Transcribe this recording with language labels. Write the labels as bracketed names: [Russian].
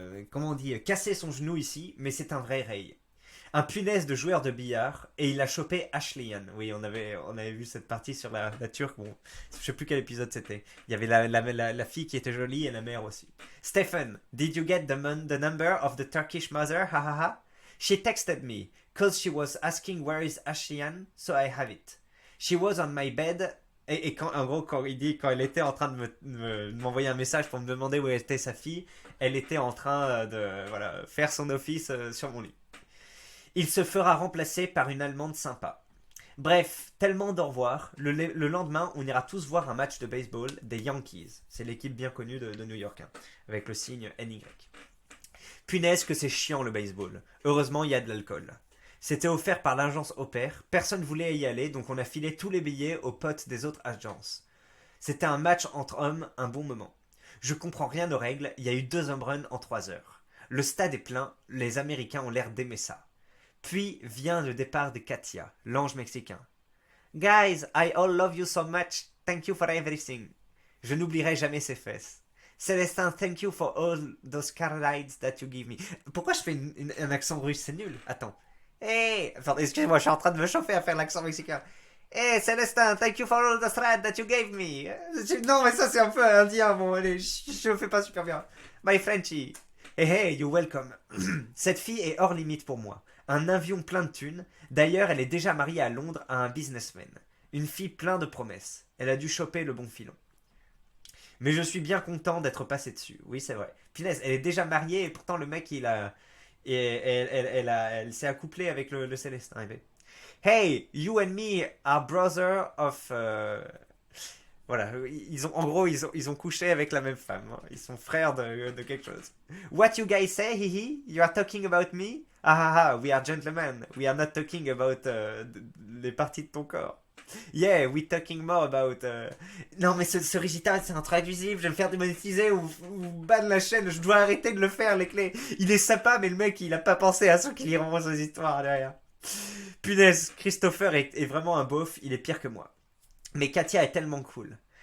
[French] comment on dit, cassé son genou ici, mais c'est un vrai Ray. Un punaise de joueur de billard, et il a chopé Ashleyan. Oui, on avait vu cette partie sur la Turque, bon, je sais plus quel épisode c'était. Il y avait la fille qui était jolie et la mère aussi. [English] Stephen, did you get the number of the Turkish mother? Ha ha ha. She texted me, cause she was asking where is Ashleyan, so I have it. She was on my bed... [French] Et quand, en gros, quand elle était en train de m'envoyer un message pour me demander où était sa fille, elle était en train de faire son office sur mon lit. Il se fera remplacer par une Allemande sympa. Bref, tellement d'au revoir. Le lendemain, on ira tous voir un match de baseball des Yankees. C'est l'équipe bien connue de New York, hein, avec le signe NY. Punaise que c'est chiant le baseball. Heureusement, il y a de l'alcool. C'était offert par l'agence Opère, personne voulait y aller, donc on a filé tous les billets aux potes des autres agences. C'était un match entre hommes, un bon moment. Je comprends rien aux règles, il y a eu 2 home runs en 3 heures. Le stade est plein, les Américains ont l'air d'aimer ça. Puis vient le départ de Katia, l'ange mexicain. [English] Guys, I all love you so much, thank you for everything. [French] Je n'oublierai jamais ses fesses. [English] Célestin, thank you for all those car rides that you give me. [French] Pourquoi je fais un accent russe, c'est nul. Attends. Hey, excusez-moi, je suis en train de me chauffer à faire l'accent mexicain. [English] Hey, Célestin, thank you for all the thread that you gave me. [French] Non, mais ça, c'est un peu indien. Bon, allez, je le fais pas super bien. [English] My Frenchie. Hey, you're welcome. [French] Cette fille est hors limite pour moi. Un avion plein de thunes. D'ailleurs, elle est déjà mariée à Londres à un businessman. Une fille plein de promesses. Elle a dû choper le bon filon. Mais je suis bien content d'être passé dessus. Oui, c'est vrai. Punaise, elle est déjà mariée et pourtant le mec, il a... Et elle s'est accouplée avec le Célestin. [English] Hey, you and me are brother of... [French] Voilà, ils ont couché avec la même femme. Hein. Ils sont frères de quelque chose. [English] What you guys say, hihi? You are talking about me? Ah ah ah, we are gentlemen. We are not talking about [French] les parties de ton corps. [English] Yeah, we talking more about... [French] Non, mais ce Rigital, c'est intraduisible. Je vais me faire démonétiser ou ban la chaîne. Je dois arrêter de le faire, les clés. Il est sympa, mais le mec, il a pas pensé à ceux qui liront ses histoires derrière. Punaise, Christopher est vraiment un beauf, il est pire que moi. Mais Katia est tellement cool.